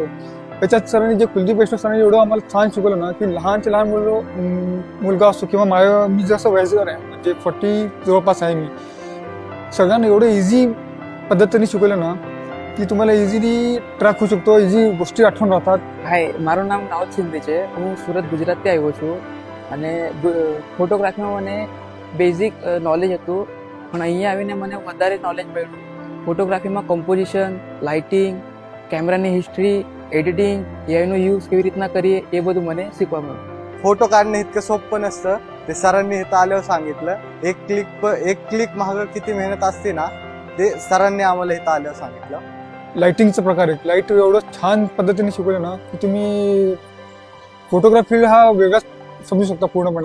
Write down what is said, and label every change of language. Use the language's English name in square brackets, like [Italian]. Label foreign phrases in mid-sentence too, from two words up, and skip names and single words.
[Marathi] त्याच्यात सरांनी जे कुलदीप वैष्णव सरांनी एवढं आम्हाला छान शिकवलं ना, की लहानचे लहान मुलगा असतो किंवा मी जसं वयस्कर आहे म्हणजे 40 जवळपास आहे, मी सगळ्यांना एवढं इझी पद्धतीने शिकवलं ना की तुम्हाला [English] easily track [Marathi] होऊ शकतो, इझी गोष्टी आठवण राहतात. [Gujarati] હાય, મારું નામ રાવત સિંધે છે. હું સુરત ગુજરાતથી આવ્યો છું અને ફોટોગ્રાફીમાં મને [English] basic knowledge [Gujarati] હતું, પણ અહીંયા આવીને મને વધારે નોલેજ મળ્યું. ફોટોગ્રાફીમાં [English] composition, lighting, [Gujarati] કેમેરાની હિસ્ટ્રી, [English] editing, AI use [Gujarati] કેવી રીતના કરીએ એ બધું મને શીખવા મળ્યું. [Marathi] फोटो काढणे इतकं सोपं नसतं, ते सरांनी इथं आल्यावर सांगितलं. एक क्लिक मागं किती मेहनत असते ना, ते सरांनी आम्हाला इथं आल्यावर सांगितलं. लाइटिंगचा प्रकार आहे, लाईट एवढं छान पद्धतीने शिकवलं ना की तुम्ही फोटोग्राफी हा वेगळाच समजू शकता पूर्णपणे.